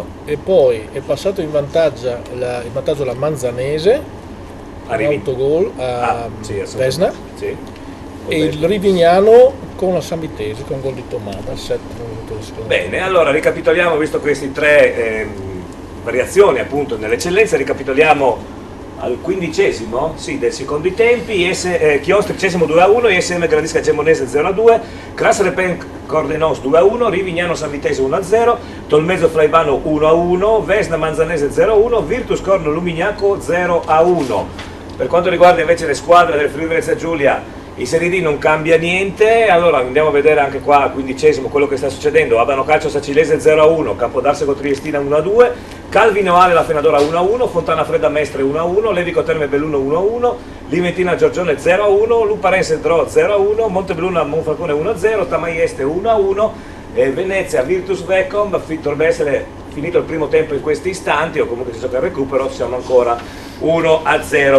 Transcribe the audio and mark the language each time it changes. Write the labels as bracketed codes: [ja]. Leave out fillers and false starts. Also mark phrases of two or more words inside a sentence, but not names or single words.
[it] E poi è passato in vantaggio la Manzanese, un autogol a Vesna. Sì. E il Rivignano con la San Vitese, con gol di Tomada, 7 minuti di secondo. Bene, allora ricapitoliamo, visto queste tre variazioni appunto nell'eccellenza, ricapitoliamo al 15° dei secondi tempi, Chios 30° 2-1, ISM Gradisca Gemonese 0-2, Cras Repen Cordenons 2-1, Rivignano San Vitese 1-0, Tolmezzo Flaivano 1-1, Vesna Manzanese 0-1, Virtus Corno Lumignaco 0-1. Per quanto riguarda invece le squadre del Friuli Venezia Giulia, in Serie D non cambia niente, allora andiamo a vedere anche qua al 15° quello che sta succedendo. Abano Calcio Sacilese 0-1, Campodarsego Triestina 1-2, Calvino Ale La Fenadora 1-1, Fontana Fredda Mestre 1-1, Levico Terme Belluno 1-1, Liventina Giorgione 0-1, Luparense Dro 0-1, Montebelluna Monfalcone 1-0, Tamaieste 1-1, Venezia Virtus Vecom, dovrebbe essere finito il primo tempo in questi istanti, o comunque si gioca il recupero, siamo ancora 1-0.